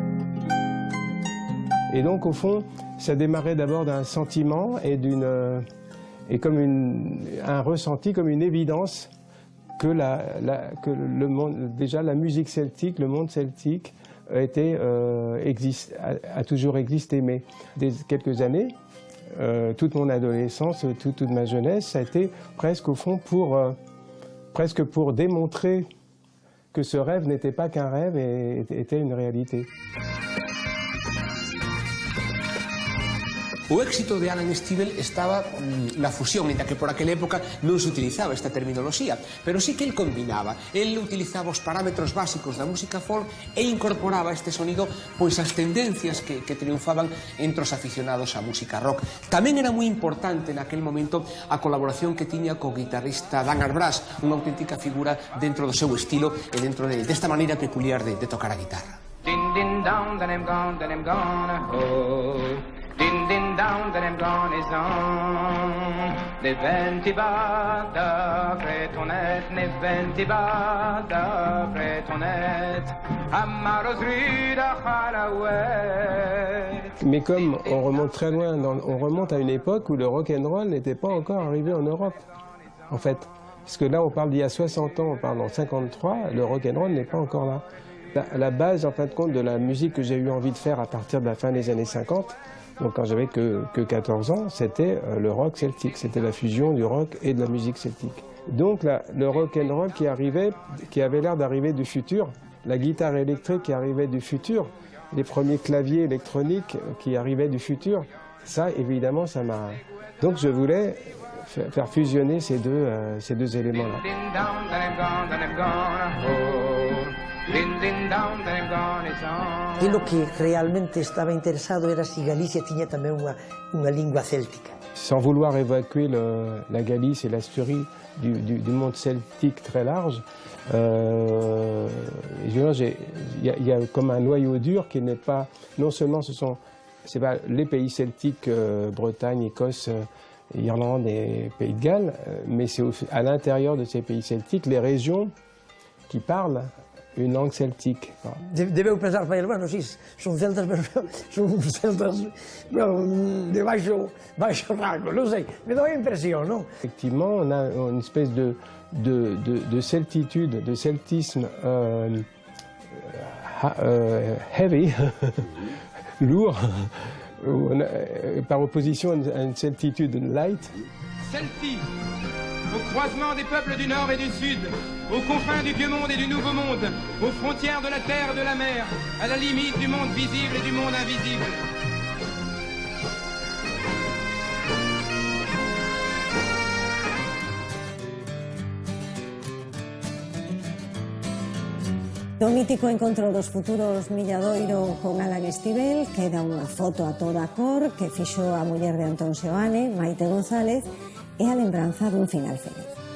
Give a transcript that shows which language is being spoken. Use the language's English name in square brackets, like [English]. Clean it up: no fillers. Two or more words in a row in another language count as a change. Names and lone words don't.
[French] Et donc au fond, ça démarrait d'abord d'un sentiment et comme un ressenti, comme une évidence que le monde, déjà la musique celtique, le monde celtique a toujours existé. Mais dès quelques années, toute mon adolescence, toute ma jeunesse, ça a été presque au fond presque pour démontrer que ce rêve n'était pas qu'un rêve et était une réalité. [Galician] O éxito de Alan Stivell estaba na fusión, ainda que por aquela época non se utilizaba esta terminoloxía, pero sí que el combinaba. El utilizaba os parámetros básicos da música folk e incorporaba este sonido pois as tendencias que triunfaban entre os aficionados á música rock. Tamén era moi importante naquel momento a colaboración que tiña co guitarrista Dan Arbras, unha auténtica figura dentro do seu estilo e dentro desta maneira peculiar de tocar a guitarra. [English] Din din down, then I'm gone, oh. Din din down, then I'm gone is on. Ne ventiva da Bretonet, ne ventiva da Bretonet, Amaros Rida Khalawet. [French] Mais comme on remonte très loin, on remonte à une époque où le rock'n'roll n'était pas encore arrivé en Europe, en fait. Parce que là, on parle d'il y a 60 ans, on parle en 53, le rock'n'roll n'est pas encore là. La base, en fin de compte, de la musique que j'ai eu envie de faire à partir de la fin des années 50, donc quand j'avais que 14 ans, c'était le rock celtique, c'était la fusion du rock et de la musique celtique. Donc le rock'n'roll qui avait l'air d'arriver du futur, la guitare électrique qui arrivait du futur, les premiers claviers électroniques qui arrivaient du futur, ça, évidemment, ça m'a... Donc je voulais faire fusionner ces deux éléments-là. [Galician] E lo que realmente estaba interesado era si Galicia tiña tamén unha lingua céltica. [French] Sans vouloir évacuer la Galice et l'Asturie du monde celtique très large, il y a comme un noyau dur qui n'est pas, non seulement c'est pas les pays celtiques, Bretagne, Écosse, Irlande et Pays de Galles, mais c'est à l'intérieur de ces pays celtiques les régions qui parlent une langue celtique. [Galician] Debeu pensar para ele, bueno, sí, son celtas, pero son celtas de baixo rango, non sei, me dá a impresión, non? [French] Effectivement, on a une espèce de celtitude, de celtisme heavy, lourd, par opposition à une celtitude light. Celtique, au croisement des peuples du Nord et du Sud, aux confins du Vieux Monde et du Nouveau Monde, aux frontières de la terre et de la mer, à la limite du monde visible et du monde invisible. [Galician] Do mítico encontro dos futuros Milladoiro con Alan Estíbel queda unha foto a toda cor que fixo a muller de Antón Seoane, Maite González, e a lembranza dun final feliz.